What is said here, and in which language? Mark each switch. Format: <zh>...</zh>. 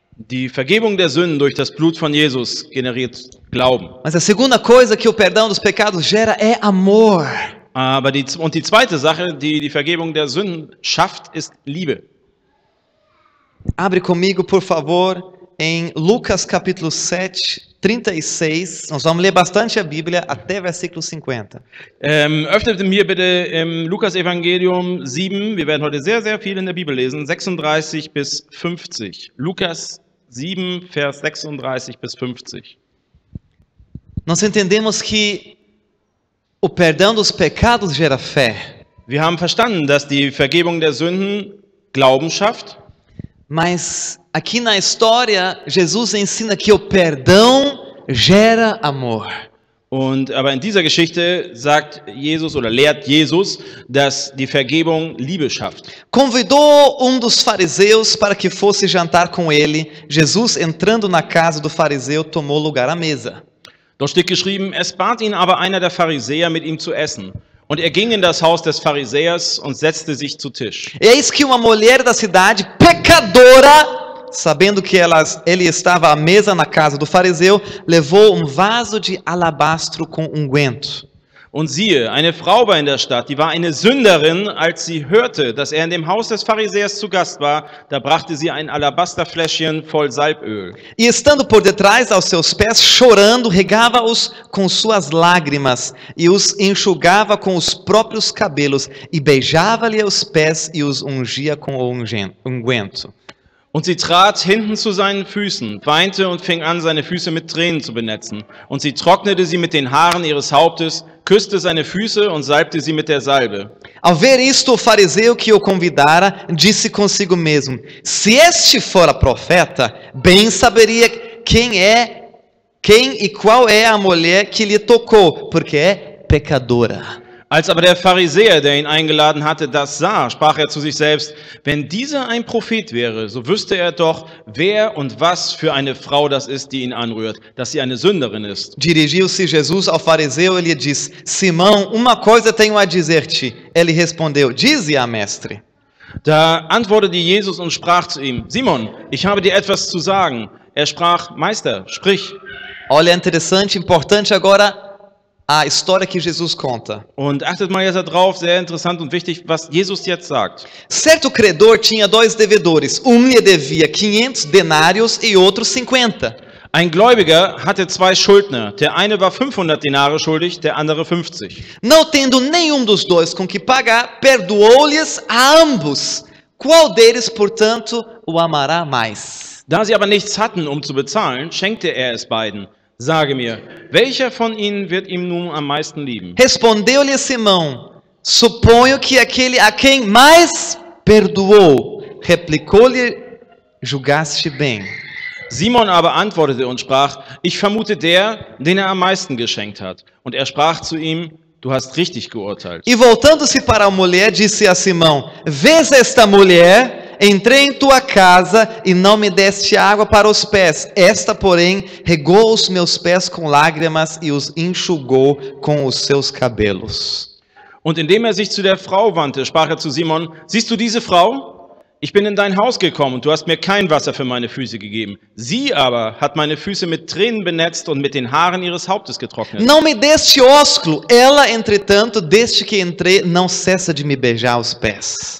<de>Die Vergebung der Sünden durch das Blut von Jesus generiert Glauben.</de> <pt>Mas a segunda coisa que o perdão dos pecados gera é amor.</pt> <de>Aber die zweite Sache, die die Vergebung der Sünden schafft, ist Liebe.</de> <pt>Abre comigo, por favor, em Lucas capítulo 7, 36, nós vamos ler bastante a Bíblia até versículo 50.</pt> <de>Öffnet mir bitte im Lukas-Evangelium 7, wir werden heute sehr, sehr viel in der Bibel lesen, 36 bis 50. Lukas 7, Vers 36 bis 50.</de> <pt>Nós entendemos que o perdão dos pecados gera fé,</pt> <de>Wir haben verstanden, dass die Vergebung der Sünden Glauben schafft.</de> <pt>mas aqui na história, Jesus ensina que o perdão gera amor.</pt> <de>Aber in dieser Geschichte sagt Jesus oder lehrt Jesus, dass die Vergebung Liebe schafft.</de> <pt>Convidou dos fariseus para que fosse jantar com ele. Jesus, entrando na casa do fariseu, tomou lugar à mesa.</pt> <de>Dort steht geschrieben, es bat ihn aber einer der Pharisäer, mit ihm zu essen. Und er ging in das Haus des Pharisäers und setzte sich zu Tisch.</de> <pt>Eis que uma mulher da cidade, pecadora, sabendo que ele estava à mesa na casa do fariseu, levou vaso de alabastro com unguento.</pt> <de>Und siehe, eine Frau war in der Stadt, die war eine Sünderin. Als sie hörte, dass er in dem Haus des Pharisäers zu Gast war, da brachte sie ein Alabasterfläschchen voll Salböl.</de> <pt>E estando por detrás aos seus pés, chorando, regava-os com suas lágrimas e os enxugava com os próprios cabelos e beijava-lhe os pés e os ungia com o unguento.</pt> <de>Und sie trat hinten zu seinen Füßen, weinte und fing an, seine Füße mit Tränen zu benetzen. Und sie trocknete sie mit den Haaren ihres Hauptes, küsste seine Füße und salbte sie mit der Salbe.</de> <pt>Ao ver isto, o fariseu que o convidara disse consigo mesmo: se este fora profeta, bem saberia quem e qual é a mulher que lhe tocou, porque é pecadora.</pt> <de>Als aber der Pharisäer, der ihn eingeladen hatte, das sah, sprach er zu sich selbst, wenn dieser ein Prophet wäre, so wüsste er doch, wer und was für eine Frau das ist, die ihn anrührt, dass sie eine Sünderin ist.</de> <pt>Dirigiu-se Jesus ao fariseu e lhe disse: Simão, uma coisa tenho a dizer-te. Ele respondeu: dize-a, mestre.</pt> <de>Da antwortete Jesus und sprach zu ihm: Simon, ich habe dir etwas zu sagen. Er sprach: Meister, sprich.</de> <pt>Olha, interessante, importante agora a história que Jesus conta.</pt> <de>Und achtet mal jetzt darauf, sehr interessant und wichtig, was Jesus jetzt sagt.</de> <pt>Certo credor tinha dois devedores. Lhe devia 500 denários e outro 50.</pt> <de>Ein Gläubiger hatte zwei Schuldner. Der eine war 500 Denare schuldig, der andere 50.</de> <pt>Não tendo nenhum dos dois com que pagar, perdoou-lhes a ambos. Qual deles, portanto, o amará mais?</pt> <de>Da sie aber nichts hatten, um zu bezahlen, schenkte er es beiden. Sage mir, welcher von ihnen wird ihm nun am meisten lieben?</de> <pt>Respondeu-lhe Simão: suponho que aquele a quem mais perdoou. Replicou-lhe: julgaste bem.</pt> <de>Simon aber antwortete und sprach: Ich vermute der, den er am meisten geschenkt hat. Und er sprach zu ihm: Du hast richtig geurteilt.</de> <pt>E voltando-se para a mulher, disse a Simão: vês esta mulher? Entrei em tua casa e não me deste água para os pés. Esta, porém, regou os meus pés com lágrimas e os enxugou com os seus cabelos.</pt> <de>Und indem er sich zu der Frau wandte, sprach er zu Simon: Siehst du diese Frau? Ich bin in dein Haus gekommen und du hast mir kein Wasser für meine Füße gegeben. Sie aber hat meine Füße mit Tränen benetzt und mit den Haaren ihres Hauptes getrocknet.</de> <pt>Não me deste ósculo. Ela, entretanto, desde que entrei, não cessa de me beijar os pés.</pt>